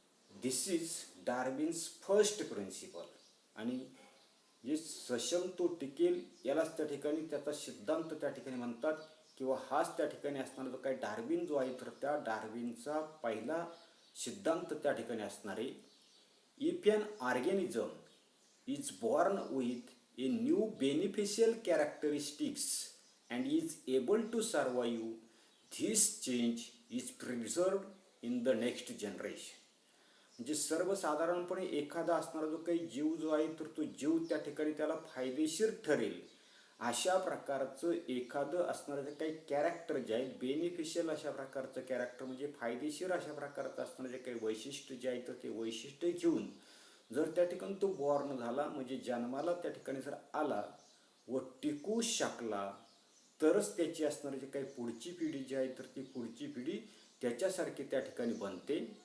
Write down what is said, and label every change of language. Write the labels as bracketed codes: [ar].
[en] This is Darwin's first principle. [mr] आणि जे सक्षम तो टिकेल यालाच त्या ठिकाणी त्याचा सिद्धांत त्या ठिकाणी म्हणतात किंवा हाच त्या ठिकाणी असणारा जो काही डार्विन जो आहे तर त्या डार्विनचा पहिला सिद्धांत त्या ठिकाणी असणार आहे. [en] If an organism is born with a new beneficial characteristics and is able to survive, this change is preserved in the next generation. [mr] म्हणजे सर्वसाधारणपणे एखादा असणारा जो काही जीव जो आहे तर तो जीव त्या ठिकाणी त्याला फायदेशीर ठरेल अशा प्रकारचं एखादं असणारं जे काही कॅरेक्टर जे आहे बेनिफिशियल अशा प्रकारचं कॅरेक्टर म्हणजे फायदेशीर अशा प्रकारचं असणारं जे काही वैशिष्ट्य जे आहे तर ते वैशिष्ट्य घेऊन जर त्या ठिकाणी तो बॉर्न झाला म्हणजे जन्माला त्या ठिकाणी जर आला व टिकू शकला तरच त्याची असणारी जी काही पुढची पिढी जी आहे तर ती पुढची पिढी त्याच्यासारखी त्या ठिकाणी बनते.